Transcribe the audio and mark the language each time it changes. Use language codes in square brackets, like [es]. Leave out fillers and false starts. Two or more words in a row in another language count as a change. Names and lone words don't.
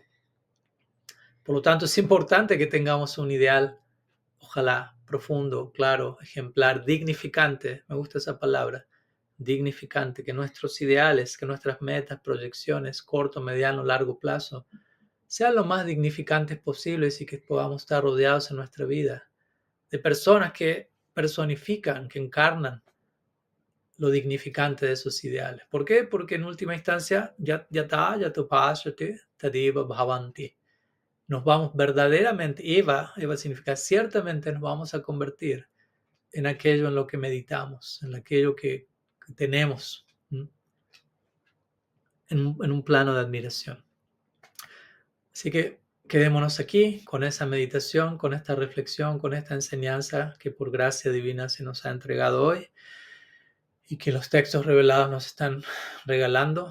[es] Por lo tanto, es importante que tengamos un ideal, ojalá profundo, claro, ejemplar, dignificante, me gusta esa palabra, dignificante, que nuestros ideales, que nuestras metas, proyecciones, corto, mediano, largo plazo, sean lo más dignificantes posibles y que podamos estar rodeados en nuestra vida de personas que personifican, que encarnan lo dignificante de esos ideales. ¿Por qué? Porque en última instancia, [sa] यथा यथोपासते तदेव भवन्ति. [es] Nos vamos verdaderamente, Eva significa ciertamente nos vamos a convertir en aquello en lo que meditamos, en aquello que tenemos, en un plano de admiración. Así que quedémonos aquí con esa meditación, con esta reflexión, con esta enseñanza que por gracia divina se nos ha entregado hoy y que los textos revelados nos están regalando.